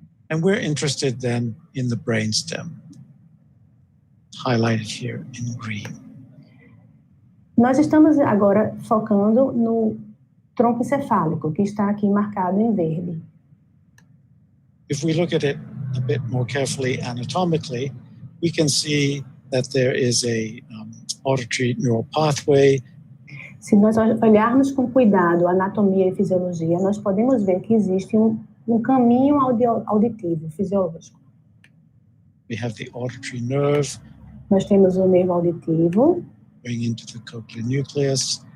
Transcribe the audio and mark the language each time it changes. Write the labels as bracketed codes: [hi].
[en] And we're interested then in the brainstem. highlighted here in green. [pt] Nós estamos agora focando no tronco encefálico, que está aqui marcado em verde. [en] If we look at it a bit more carefully anatomically, we can see that there is a auditory neural pathway. [pt] Se nós olharmos com cuidado a anatomia e fisiologia, nós podemos ver que existe um caminho auditivo, fisiológico. [en] We have the auditory nerve. [pt] Nós temos o nervo auditivo, [en] going into the cochlear nucleus.